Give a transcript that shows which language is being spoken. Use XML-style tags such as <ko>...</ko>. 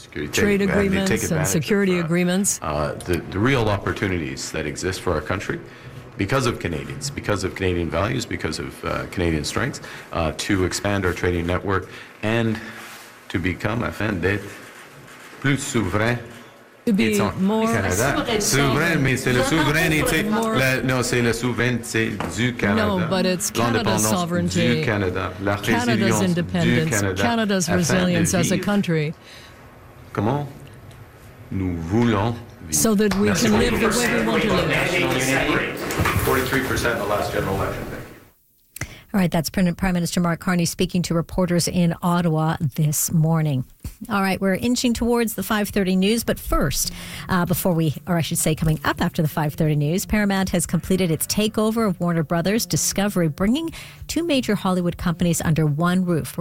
<en>Trade agreements and security agreements. The real opportunities that exist for our country because of Canadians, because of Canadian values, because of Canadian strengths, to expand our trading network and to become,</en> <fr>afin d'être plus souverain.</fr> <en>To be more Canada.</en> <fr>Souverain, mais c'est la souveraineté. C'est la souveraineté du Canada.</fr> <en>No, but it's Canada's sovereignty.</en> <fr>Du Canada. La</fr> <en>Canada's independence.</en> <fr>Du Canada.</fr> <en>Canada's resilience as a country.</en> <fr>Comment nous voulons vivre.</fr> <en>So that we can live the way we want to live. 43% in the last general election. All right, that's Prime Minister Mark Carney speaking to reporters in Ottawa this morning. All right, we're inching towards the 5:30 news, but first, coming up after the 5:30 news, Paramount has completed its takeover of Warner Brothers Discovery, bringing two major Hollywood companies under one roof.</en>